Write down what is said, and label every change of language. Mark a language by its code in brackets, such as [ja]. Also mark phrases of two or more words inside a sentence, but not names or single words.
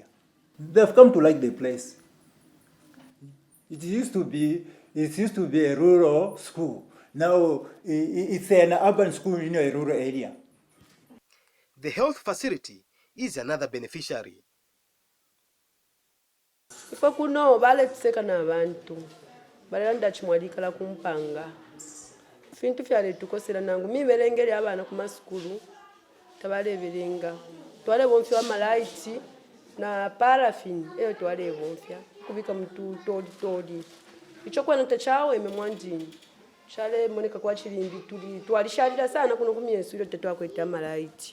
[en] They've come to like the place. It used to be a rural school. Now it's an urban school in a rural area. The health facility is another beneficiary. [bem] Ifa kuno bale tuseka na abantu balanda chimwalikala kumpanga fintu fyale tukosera nangu miberengeri abana ku maskulu tabale birenga twale bonfya wa malaiti na paraffin eyo twale bonfya kubika mtu todi icho kwa nta chawo ememwanjini chale moneka kwa chilimbi twalishalira sana kuno kumyesu ile tetwa kweta malaiti